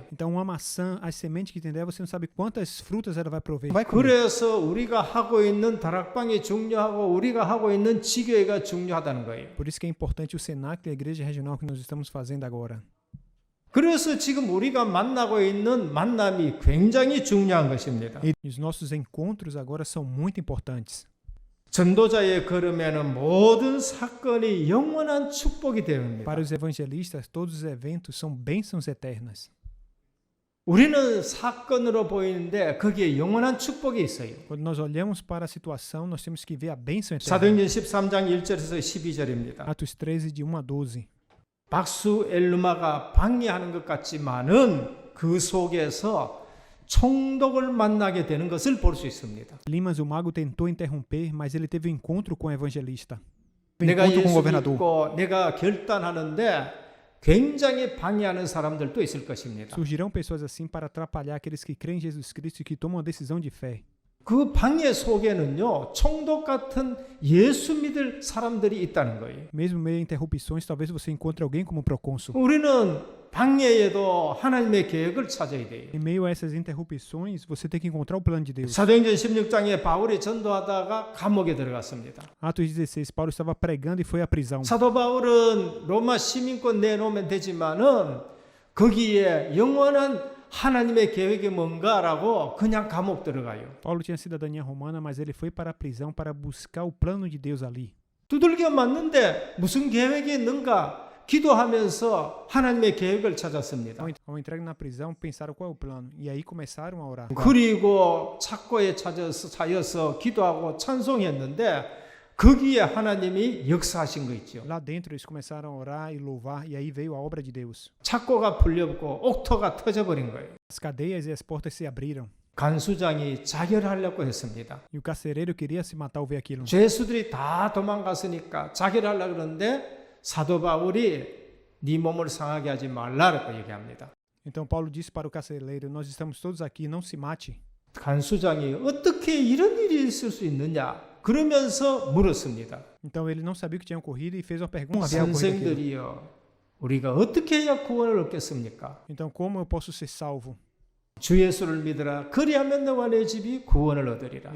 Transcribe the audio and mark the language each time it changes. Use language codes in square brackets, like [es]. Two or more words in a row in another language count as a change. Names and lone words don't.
[pt] Então, uma maçã, as sementes que tem dela, você não sabe quantas frutas ela vai prover. [ko] 그래서 우리가 하고 있는 다락방이 중요하고 우리가 하고 있는 지교회가 중요하다는 거예요. [pt] Por isso que é importante o Senac e a igreja regional que nós estamos fazendo agora. [ko] 그래서 지금 우리가 만나고 있는 만남이 굉장히 중요한 것입니다. [pt] E os nossos encontros agora são muito importantes. [ko] 전도자의 걸음에는 모든 사건이 영원한 축복이 되옵니다. [pt] Para os evangelistas, todos os eventos são bênçãos eternas. [ko] 우리는 사건으로 보이는데 거기에 영원한 축복이 있어요. [pt] Quando nós olhamos para a situação, nós temos que ver a bênção eterna. [ko] 사도행전 13장 1절에서 12절입니다. [pt] Atos 13, de 1 a 12. [ko] 박수 엘루마가 방해하는 것 같지만은 그 속에서 총독을 만나게 되는 것을 볼 수 있습니다. [pt] Limas, o mago, tentou interromper, mas ele teve um encontro com o evangelista. [ko] 내가 [pt] encontro com o [ko] 예수 [pt] governador. [ko] 믿고 내가 결단하는데 굉장히 방해하는 사람들도 있을 것입니다. [pt] Surgirão pessoas assim para atrapalhar aqueles que creem em Jesus Cristo e que tomam a decisão de fé. [ko] 그 방해 속에는요, 총독 같은 예수 믿을 사람들이 있다는 거예요. [pt] Mesmo meio a interrupções, talvez você encontre alguém como procônsul. [ko] 우리는 방해에도 하나님의 계획을 찾아야 돼요. [pt] Em meio a essas interrupções, você tem que encontrar o plano de Deus. [ko] 사도행전 16장에 바울이 전도하다가 감옥에 들어갔습니다. [pt] Atos 16, Paulo estava pregando e foi à prisão. [ko] 사도 바울은 로마 시민권 내놓으면 되지만은 거기에 영원한 하나님의 계획이 뭔가라고 그냥 감옥 들어가요. [pt] Paulo tinha cidadania romana, mas ele foi para a prisão para buscar o plano de Deus ali. [ko] 두들겨 맞는데 무슨 계획이 있는가 기도하면서 하나님의 계획을 찾았습니다. [pt] Ao entrar na prisão, pensaram qual é o plano. E aí começaram a orar. [ko] 그리고 착고에 차여서 기도하고 찬송했는데 거기에 하나님이 역사하신 거 있죠. [pt] Lá dentro eles começaram a orar e louvar, e aí veio a obra de Deus. [ko] 착고가 풀렸고 옥토가 터져버린 거예요. [pt] As cadeias e as portas se abriram. [ko] 간수장이 자결하려고 했습니다. [pt] E o carcereiro queria se matar ao ver aquilo. [ko] 죄수들이 다 도망갔으니까 자결하려고 그러는데 사도 바울이 네 몸을 상하게 하지 말라라고 얘기합니다. [pt] Então Paulo disse para o carcereiro: nós estamos todos aqui, não se mate. [ko] 간수장이 어떻게 이런 일이 있을 수 있느냐 그러면서 물었습니다. [pt] Então ele não sabia o que tinha ocorrido e fez uma pergunta. Havia ocorrido aquilo. [ko] 선생들이여 우리가 어떻게 해야 구원을 얻겠습니까? [pt] Então como eu posso ser salvo? [ko] 주 예수를 믿으라 그리하면 너와 내 집이 구원을 얻으리라.